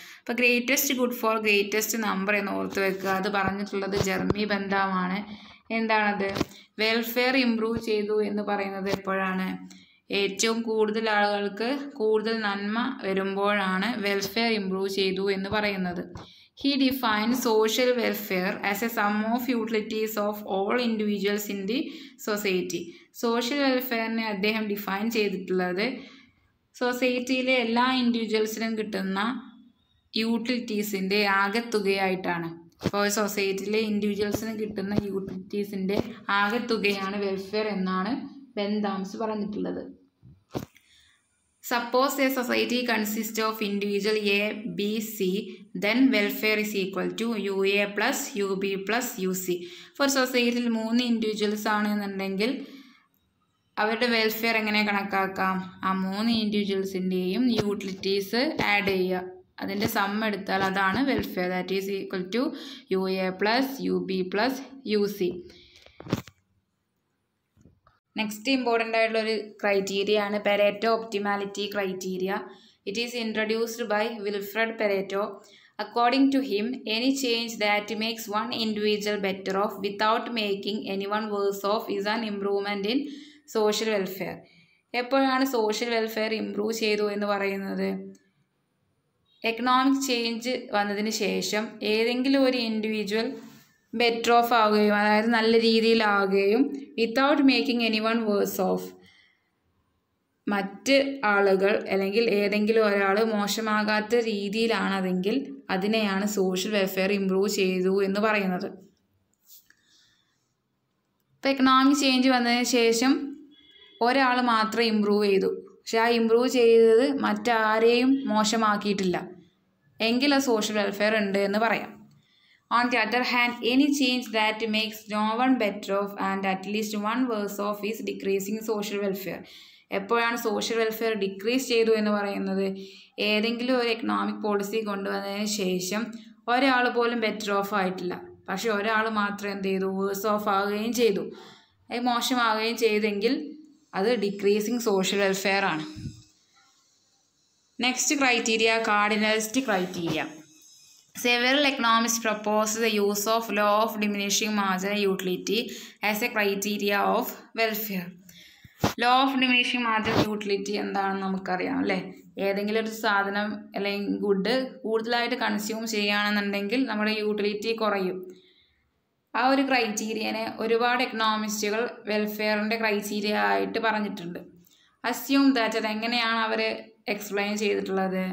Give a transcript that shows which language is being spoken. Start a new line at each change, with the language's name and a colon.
Malayalam: അപ്പോൾ
English: greatest good for greatest number
Malayalam: എന്ന് ഓർത്ത് വെക്കുക. അത് പറഞ്ഞിട്ടുള്ളത് ജെർമി ബെന്താമാണ്. എന്താണത്? വെൽഫെയർ ഇംപ്രൂവ് ചെയ്തു എന്ന് പറയുന്നത് എപ്പോഴാണ്? ഏറ്റവും കൂടുതൽ ആളുകൾക്ക് കൂടുതൽ നന്മ വരുമ്പോഴാണ് വെൽഫെയർ ഇംപ്രൂവ് ചെയ്തു എന്ന് പറയുന്നത്.
English: He defined social welfare as a sum of utilities of all individuals in the society.
Malayalam: Social വെൽഫെയറിനെ അദ്ദേഹം ഡിഫൈൻ ചെയ്തിട്ടുള്ളത് സൊസൈറ്റിയിലെ എല്ലാ ഇൻഡിവിജ്വൽസിനും കിട്ടുന്ന യൂട്ടിലിറ്റീസിൻ്റെ ആകെത്തുകയായിട്ടാണ്. അപ്പോൾ സൊസൈറ്റിയിലെ ഇൻഡിവിജ്വൽസിന് കിട്ടുന്ന യൂട്ടിലിറ്റീസിൻ്റെ ആകെത്തുകയാണ് വെൽഫെയർ എന്നാണ് ബെന്താംസ് പറഞ്ഞിട്ടുള്ളത്.
English: Suppose a society consists of individual A, B, C, then welfare is equal to UA plus UB plus UC. For society
Malayalam: 3 individuals ആണെന്നുണ്ടെങ്കിൽ അവരുടെ വെൽഫെയർ എങ്ങനെ കണക്കാക്കാം? ആ 3 ഇൻഡിവിജ്വൽസിൻ്റെയും യൂട്ടിലിറ്റീസ് ആഡ് ചെയ്യുക. അതിൻ്റെ സം എടുത്താൽ അതാണ് welfare.
English: That is equal to UA plus UB plus UC.
Malayalam: Next important ആയിട്ടുള്ളൊരു ക്രൈറ്റീരിയ ആണ് Pareto optimality criteria.
English: It is introduced by Vilfredo Pareto. According to him any change that makes one individual better off without making any one worse off is an improvement in social welfare.
Malayalam: എപ്പോഴാണ് social welfare improve ചെയ്തു എന്ന് പറയുന്നത്? Economic change വന്നതിന് ശേഷം ഏതെങ്കിലും ഒരു individual better off ആവുകയും അതായത് നല്ല രീതിയിലാവുകയും
English: Without making any one worse off.
Malayalam: മറ്റ് ആളുകൾ അല്ലെങ്കിൽ ഏതെങ്കിലും ഒരാൾ മോശമാകാത്ത രീതിയിലാണതെങ്കിൽ അതിനെയാണ് സോഷ്യൽ വെൽഫെയർ ഇംപ്രൂവ് ചെയ്തു എന്ന് പറയുന്നത്. ഇപ്പോൾ എക്കണോമിക് ചേഞ്ച് വന്നതിന് ശേഷം ഒരാൾ മാത്രം ഇംപ്രൂവ് ചെയ്തു, പക്ഷെ ആ ഇംപ്രൂവ് ചെയ്തത് മറ്റാരെയും മോശമാക്കിയിട്ടില്ല, എങ്കിൽ അത് സോഷ്യൽ വെൽഫെയർ ഉണ്ട് എന്ന് പറയാം.
English: On the other hand, any change that makes no one better off and at least one worse off is decreasing social welfare.
Malayalam: എപ്പോഴാണ് സോഷ്യൽ വെൽഫെയർ ഡിക്രീസ് ചെയ്തു എന്ന് പറയുന്നത്? ഏതെങ്കിലും ഒരു എക്കണോമിക് പോളിസി കൊണ്ടുവന്നതിന് ശേഷം ഒരാൾ പോലും ബെറ്റർ ഓഫ് ആയിട്ടില്ല, പക്ഷെ ഒരാൾ മാത്രം എന്ത് ചെയ്തു? വേഴ്സ് ഓഫ് ആവുകയും ചെയ്തു, മോശമാവുകയും ചെയ്തെങ്കിൽ അത് ഡിക്രീസിങ് സോഷ്യൽ വെൽഫെയർ ആണ്. Next criteria, കാർഡിനലിസ്റ്റ് criteria.
English: Several economists propose the use of law of diminishing marginal utility as a criteria of welfare.
Malayalam: Law of diminishing marginal utility എന്താണെന്ന് നമുക്കറിയാം അല്ലേ? ഏതെങ്കിലും ഒരു സാധനം അല്ലെങ്കിൽ ഗുഡ് കൂടുതലായിട്ട് കൺസ്യൂം ചെയ്യുകയാണെന്നുണ്ടെങ്കിൽ നമ്മുടെ യൂട്ടിലിറ്റി കുറയും. ആ ഒരു ക്രൈറ്റീരിയനെ ഒരുപാട് എക്കണോമിസ്റ്റുകൾ വെൽഫെയറിൻ്റെ ക്രൈറ്റീരിയ ആയിട്ട് പറഞ്ഞിട്ടുണ്ട്.
English: assume that,
Malayalam: അതെങ്ങനെയാണ് അവർ എക്സ്പ്ലെയിൻ ചെയ്തിട്ടുള്ളത്?